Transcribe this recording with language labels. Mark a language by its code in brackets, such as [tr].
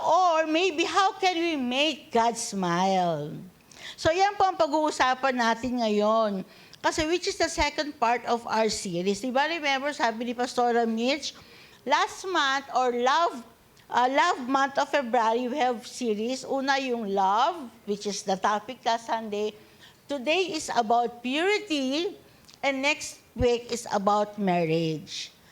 [en] Or maybe, how can we make God smile? [tl] So yan po ang pag-uusapan natin ngayon. [en] Kasi which is the second part of our series. Diba? Remember, [tl] sabi ni [en] Pastor Mitch, last month or love month of February, we have series. [tl] Una yung [en] love, which is the topic last Sunday. Today is about purity, and next week is about marriage.